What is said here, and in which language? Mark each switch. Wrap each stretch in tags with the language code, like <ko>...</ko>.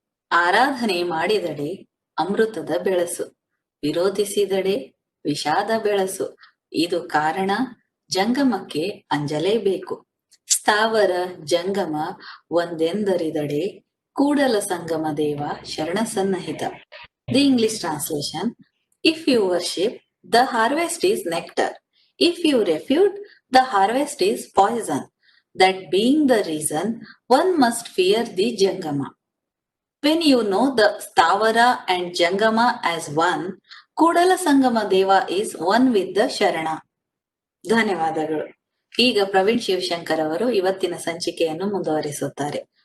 <kn>ಆರಾಧನೆ ಮಾಡಿದಡೆ ಅಮೃತದ ಬೆಳಸು, ವಿರೋಧಿಸಿದಡೆ ವಿಷಾದ ಬೆಳಸು. ಇದು ಕಾರಣ ಜಂಗಮಕ್ಕೆ ಅಂಜಲೇಬೇಕು. ಸ್ಥಾವರ ಜಂಗಮ ಒಂದೆಂದರಿದಡೆ ಕೂಡಲ ಸಂಗಮ ದೇವ ಶರಣ ಸನ್ನಹಿತ.</kn> <en>The English translation: If you worship, the harvest is nectar. If you refute, the harvest is poison. That being the reason, one must fear the Jangama. When you know the Stavara and Jangama as one, Kudala Sangama Deva is one with the Sharana.</en> <kn>ಧನ್ಯವಾದಗಳು. ಈಗ ಪ್ರವೀಣ್ ಶಿವಶಂಕರ್ ಅವರು ಇವತ್ತಿನ ಸಂಚಿಕೆಯನ್ನು ಮುಂದುವರಿಸುತ್ತಾರೆ.</kn>